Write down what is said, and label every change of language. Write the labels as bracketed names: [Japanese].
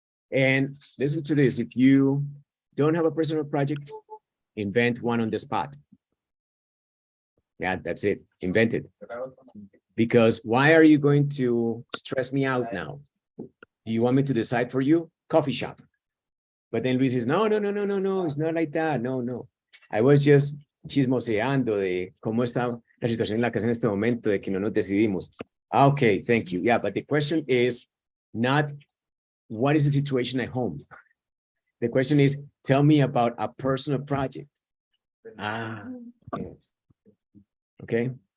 [English] And listen to this. If you don't have a personal project, invent one on the spot. Yeah, that's it. Invent it. Because why are you going to stress me out now? Do you want me to decide for you? Coffee shop. But then Luis says, no, it's not like that. No. I was just [Spanish] chismoseando de cómo está la situación en la casa en este momento, de que no nos decidimos. [English] Okay, thank you. Yeah, but the question is not what is the situation at home? The question is, tell me about a personal project. Yes. Okay.